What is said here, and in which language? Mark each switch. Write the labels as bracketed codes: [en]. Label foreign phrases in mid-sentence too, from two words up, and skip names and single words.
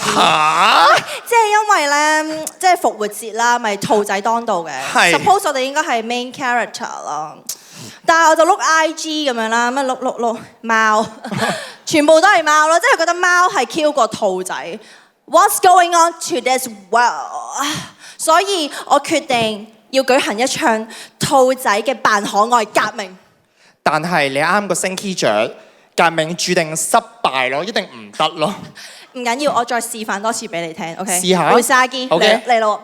[yue] 嚇！即係因為咧，即係復活節啦，咪兔仔當道嘅。係 Suppose 我哋應該係 [en] main character [yue] 咯，但係我就碌 IG 咁樣啦，乜碌貓，全部都係貓咯，即係覺得貓係 Q 過兔仔。 [en] What's going on to this world？ [yue] 所以我決定要舉行一場兔仔嘅扮可愛革命。但係你啱個升 key 雀，革命注定失敗咯，一定唔得咯。唔緊要，我再示範多次俾你聽，OK？試下。 Usagi， OK 嚟咯。